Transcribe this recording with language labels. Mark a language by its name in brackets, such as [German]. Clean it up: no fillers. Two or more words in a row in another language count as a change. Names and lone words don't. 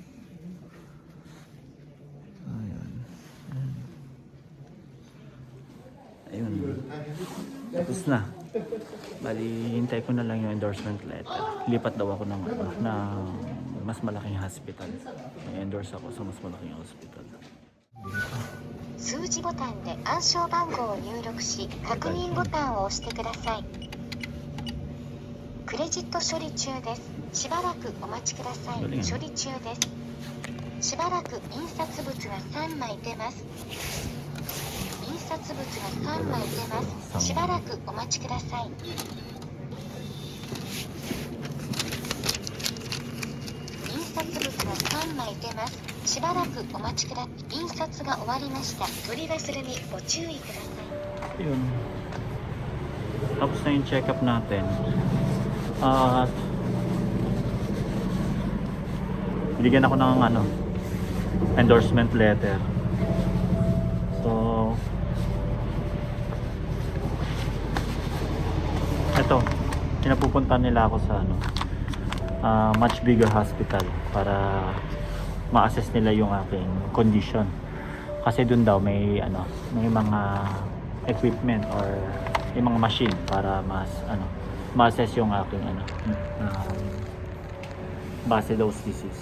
[Filipino] Ayun. Tapos na. Bali, hintay ko na lang yung endorsement letter. Lipat daw ako ng mas malaking hospital. May endorse ako sa mas malaking hospital. [Japanese] 数字ボタンで暗証番号を入力し、確認ボタンを押してください。クレジット処理中です。しばらくお待ちください。処理中です。しばらく印刷物が3枚出ます。印刷物が3枚出ます。しばらくお待ちください。印刷物が3枚出ます。しばらくお待ちください。印刷が終わりました。取り忘れにご注意ください。 [Filipino] Yun. Tapos na yung check-up natin. Binigyan ako ng endorsement letter. So ito, pinapupunta nila ako sa [English] much bigger hospital [Filipino] para ma-assess nila yung aking condition. Kasi dun daw may mga equipment or yung mga machine para ma-assess yung aking [English] base dose disease.